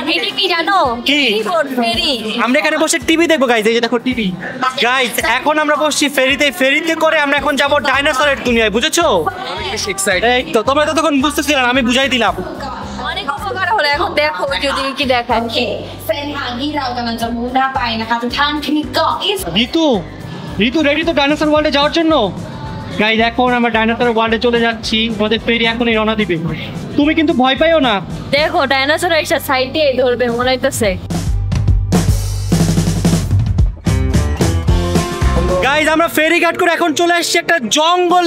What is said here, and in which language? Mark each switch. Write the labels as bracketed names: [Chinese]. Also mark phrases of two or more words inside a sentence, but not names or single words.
[Bangla] এটা কি জানো? কি? ফেরি। আমরা এখানে বসে টিভি দেখবো গাইস, এই যে দেখো টিভি। গাইস এখন আমরা বসছি ফেরিতে, ফেরিতে করে আমরা এখন যাব ডাইনোসরের দুনিয়ায়, বুঝেছো? এই তো তোমরা তো তখন বুঝতেছিলে না, আমি বুঝাই দিলাম। অনেক উপকার হলো, এখন দেখো যদি কি দেখান কি। [Thai] เส้นทางที่เรากำลังจะมุ่งหน้าไปนะคะทุกท่านคือเกาะอิส [Bangla] ঋতু ঋতু রেডি তো [English] dinosaur world [Bangla] যাওয়ার জন্য? গাইস এখন আমরা [English] dinosaur world [Bangla] চলে যাচ্ছি, আমাদের ফেরি এখনই রওনা দিবে। তুমি কিন্তু ভয় পাইও না। দেখো ডাইনোসর একটা সাইডে ধরবে মনে হইতেছে। গাইস আমরা ফেরি ঘাট করে এখন চলে আসছি একটা জঙ্গলে।